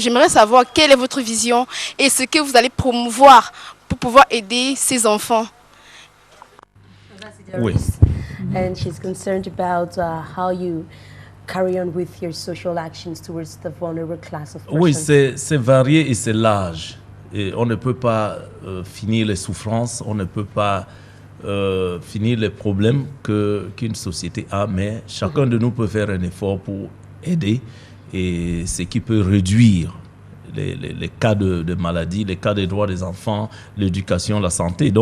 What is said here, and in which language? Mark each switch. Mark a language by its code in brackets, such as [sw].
[fr] J'aimerais savoir quelle est votre vision et ce que vous allez promouvoir pour pouvoir aider ces enfants. Oui. [en] And she's concerned about how you carry on with your social actions towards the vulnerable class of persons. [fr] Oui, c'est varié et c'est large. Et on ne peut pas finir les souffrances, on ne peut pas finir les problèmes qu'une société a, mais chacun de nous peut faire un effort pour aider, et ce qui peut réduire les cas de maladie, les cas des droits des enfants, l'éducation, la santé.